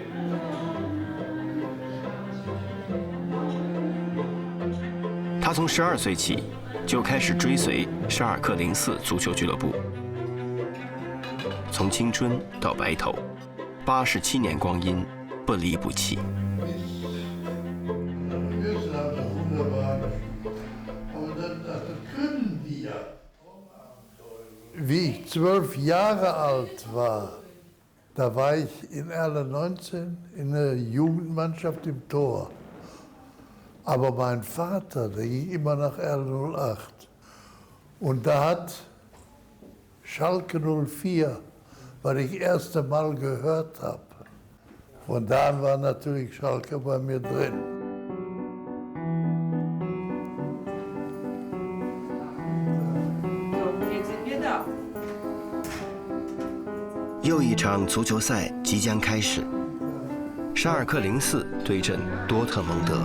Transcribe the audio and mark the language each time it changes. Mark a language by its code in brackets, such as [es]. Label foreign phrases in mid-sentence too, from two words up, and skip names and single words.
[zh] 他从12岁起就开始追随沙尔克04足球俱乐部，从青春到白头，87年光阴不离不弃。 [de] Wie ich 12 Jahre alt war, da war ich in R19 in der Jugendmannschaft im Tor. Aber mein Vater, der ging immer nach R08. Und da hat Schalke 04, was ich das erste Mal gehört habe. Von da an war natürlich Schalke bei mir drin. [zh] 又一场足球赛即将开始，沙尔克04对阵多特蒙德。